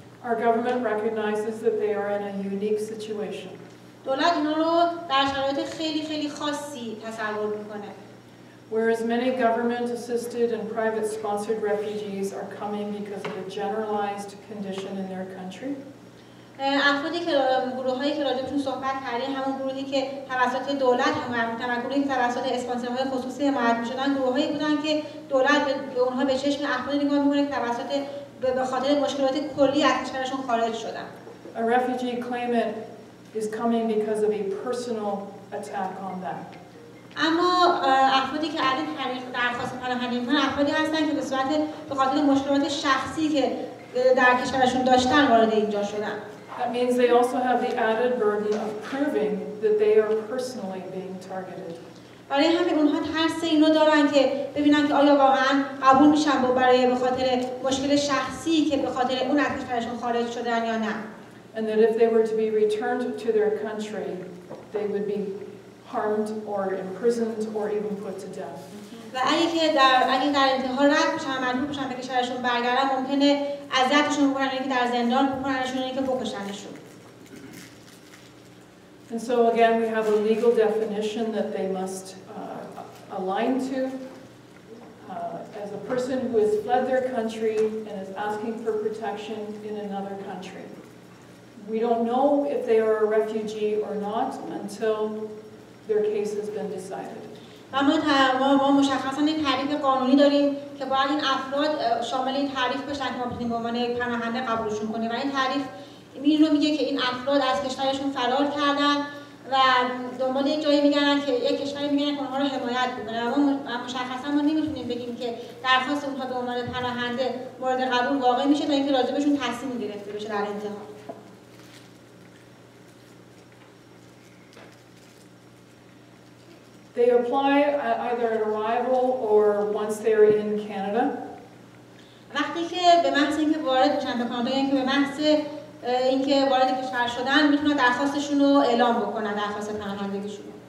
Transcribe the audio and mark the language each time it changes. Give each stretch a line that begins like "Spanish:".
English: Our government recognizes that they are in a unique situation.
Persian: دولت اینا رو در شرایط خیلی خیلی خاصی تصور میکنه.
English: Whereas many government-assisted and private-sponsored refugees are coming because of a generalized condition in their country.
Persian: افرادی که گروه‌هایی که راجعشون صحبت کردیم همون گروهی که توسط دولت حمایت می‌شدن و گروهی که توسط اسپانسرهای خصوصی حمایت می‌شدن گروه‌هایی بودن که دولت به اونها به چشم افرادی نگاه می‌کنه که توسط به خاطر مشکلات کلی از کشورشون خارج شدن.
English: A refugee claimant is coming because of a personal attack on them.
Persian: اما افرادی که عدد درخواست پناهندگی می‌کنن افرادی هستن که به خاطر مشکلات شخصی که در کشورشون داشتن وارد اینجا شدن.
English: That means they also have the added burden of proving that they are personally being targeted.
Persian: برای همین اونها ترس اینو دارن که ببینن که آیا واقعا قبول میشن به خاطر مشکل شخصی که به خاطر اون از کشورشون خارج شدن یا نه.
English: And that if they were to be returned to their country, they would be harmed or imprisoned or even put to death.
Persian: و اگه در انتها رد بشن مجبور بشن به کشورشون برگردن ممکنه اذیتشون بکنن که در زندان بکننشون که بکشنشون.
English: And so again we have a legal definition that they must align to as a person who has fled their country and is asking for protection in another country. We don't know if they are a refugee or not until their case has been decided.
Persian: ما مشخصاً یک تعریف قانونی داریم که باید این افراد شامل این تعریف بشن که ما بتونیم به عنوان یک پناهنده قبولشون کنیم و این تعریف این رو میگه که این افراد از کشورشون فرار کردن و دنبال یک جایی میگردن که یک کشوری میگن که اونها رو حمایت بکنه و ما مشخصاً ما نمیتونیم بگیم که درخواست اونها به عنوان پناهنده مورد قبول واقع میشه تا اینکه راجبشون تصمیم گرفته بشه در انتها.
English: They apply either at arrival or once they are in Canada.
Persian: وقتی که به محض اینکه وارد میشن به کانادا یا اینکه به محض اینکه وارد کشور شدن میتونن درخواستشون رو اعلام بکنن درخواست پناهندگیشون.